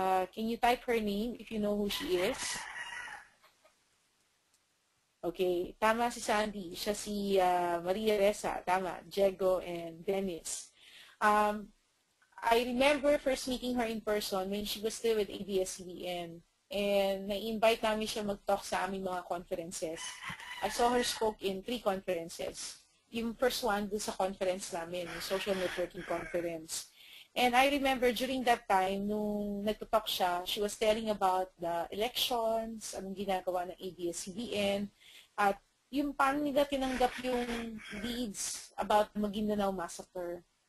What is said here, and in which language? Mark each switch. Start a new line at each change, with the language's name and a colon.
English: Can you type her name if you know who she is?
Filipino: Okay, tama si Sandy. Siya si Maria Ressa, tama.
English: Diego and Dennis. I remember first meeting her in person when she was still with ABS-CBN.
Filipino: And na-invite namin siya mag-talk sa aming mga conferences.
English: I saw her spoke in 3 conferences. Yung first one
Filipino: dun sa conference namin,
English: yung social networking conference. And I remember during that time, nung nagtutalk siya, she was telling about the elections,
Filipino: anong ginagawa ng ABS-CBN, at yung paano nila tinanggap yung
English: leads about Maguindanao Massacre.